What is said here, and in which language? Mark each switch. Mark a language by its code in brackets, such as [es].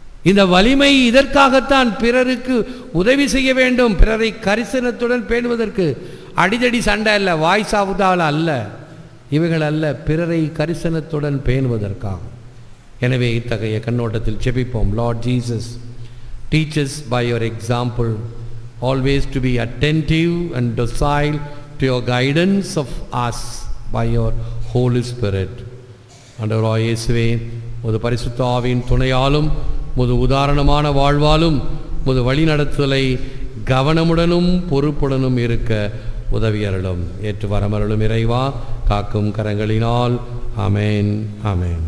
[ta] இந்த வலிமை இதற்காகத்தான், பிறருக்கு உதவி செய்ய வேண்டும், பிறரை கரிசனத்துடன் பேணுவதற்கு. அடிதடி சண்டை அல்ல, வாய்ஸ் ஆகுதாவில் அல்ல, இவைகள் அல்ல, பிறரை கரிசனத்துடன் பேணுவதற்காக. எனவே இத்தகைய கண்ணோட்டத்தில் ஜெபிப்போம். [en] Lord Jesus, teach us by your example always to be attentive and docile to your guidance of us by your Holy Spirit. [ta] ஆண்டவராகிய இயேசுவே, உமது பரிசுத்த ஆவியின் துணையாலும் உமது உதாரணமான வாழ்வாலும் உமது வழிநடத்துதலை கவனமுடனும் பொறுப்புடனும் இருக்க உதவியருளும். ஏற்று வரமருளும் இறைவா, காக்கும் கரங்களினால். ஆமேன், ஆமேன்.